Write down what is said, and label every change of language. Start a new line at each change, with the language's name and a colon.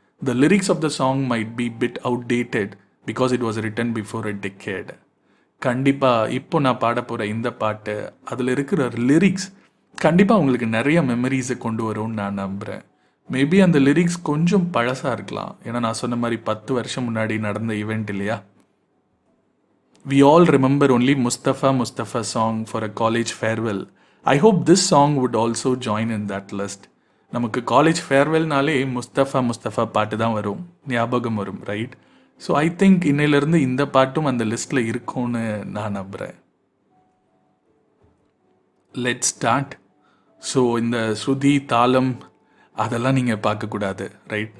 English: The lyrics of the song might be bit outdated because it was written before a decade.
Tamil: கண்டிப்பாக இப்போ நான் பாட போகிற இந்த பாட்டு, அதில் இருக்கிற லிரிக்ஸ் கண்டிப்பாக உங்களுக்கு நிறைய மெமரிஸை கொண்டு வரும்னு நான் நம்புகிறேன். மேபி அந்த லிரிக்ஸ் கொஞ்சம் பழசாக இருக்கலாம், ஏன்னா நான் சொன்ன மாதிரி 10 வருஷம் முன்னாடி நடந்த ஈவெண்ட் இல்லையா.
English: We all remember only Mustafa Mustafa song for a college farewell. I hope this song would also join in that list.
Tamil: நமக்கு காலேஜ் ஃபேர்வெல்னாலே முஸ்தஃபா முஸ்தஃபா பாட்டு தான் வரும், ஞாபகம் வரும், ரைட்? ஸோ ஐ திங்க் இன்னையிலேருந்து இந்த பாட்டும் அந்த லிஸ்ட்டில் இருக்கும்னு நான் நம்புகிறேன்.
English: Let's start.
Tamil: ஸோ இந்த ஸ்ருதி தாளம் அதெல்லாம் நீங்கள் பார்க்கக்கூடாது, ரைட்?